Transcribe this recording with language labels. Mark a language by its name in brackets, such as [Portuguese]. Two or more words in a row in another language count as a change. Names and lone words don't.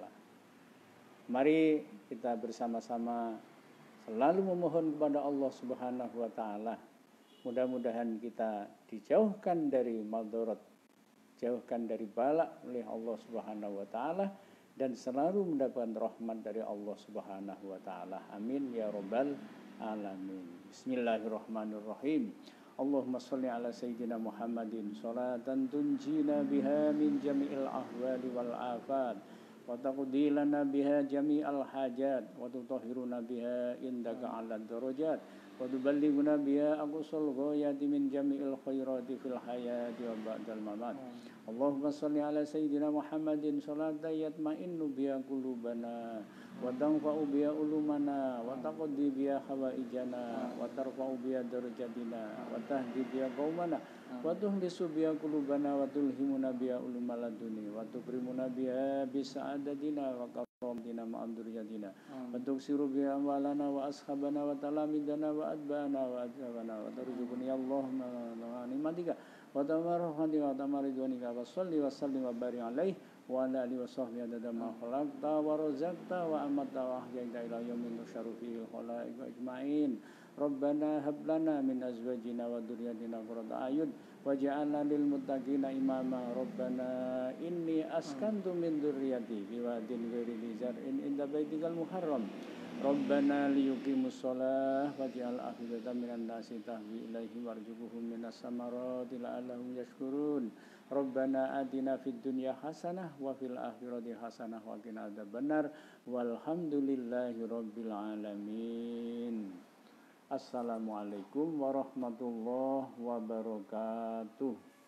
[Indonesian] Mari kita bersama-sama selalu memohon kepada Allah [Arabic] سبحانه وتعالى. [Indonesian] Mudah-mudahan kita dijauhkan dari madarat, jauhkan dari bala oleh Allah [Arabic] سبحانه وتعالى, [Indonesian] dan selalu mendapatkan rahmat dari Allah [Arabic] سبحانه وتعالى. آمين يا رب العالمين. بسم الله الرحمن الرحيم. اللهم صل على سيدنا محمد صلاة تنجينا بها من جميع الأهوال والآفات وتقضي لنا بها جميع الحاجات وتطهرنا بها عندك على الدرجات وتبلغنا بها أقصى الغايات من جميع الخيرات في الحياة وبعد الممات. اللهم صل على سيدنا محمد صلاة تطمئن بها قلوبنا وتنفع بها علومنا وتقضي بها حوائجنا وترفع بها درجاتنا وتهدي بها قومنا وتخلص بها قلوبنا وتلهمنا بها العلوم اللدني وتكرمنا بها بسعادتنا وكرامتنا مع ذرياتنا وتكثر بها أموالنا وأصحابنا وتلاميذنا وأدبنا وآدابنا وترزقني اللهم نعمتك وتمام رحمتك وتمام رضوانك وصل وسلم وبارك عليه وعلى آله وصحبه عدد ما خلقت ورزقت وأمت وأحييت إلى يوم ينشر فيه الخلائق أجمعين. ربنا هب لنا من أزواجنا وذرياتنا قرة أعين واجعلنا للمتقين إماما. ربنا إني أسكنت من ذريتي بواد غير ذي زرع عند بيتك المحرم. ربنا ليقيموا الصلاة فاجعل أفئدة من الناس تهوي إليهم وارزقهم من الثمرات لعلهم يشكرون. ربنا آتنا في الدنيا حسنة وفي الآخرة حسنة وقنا عذاب النار. والحمد لله رب العالمين. السلام عليكم ورحمة الله وبركاته.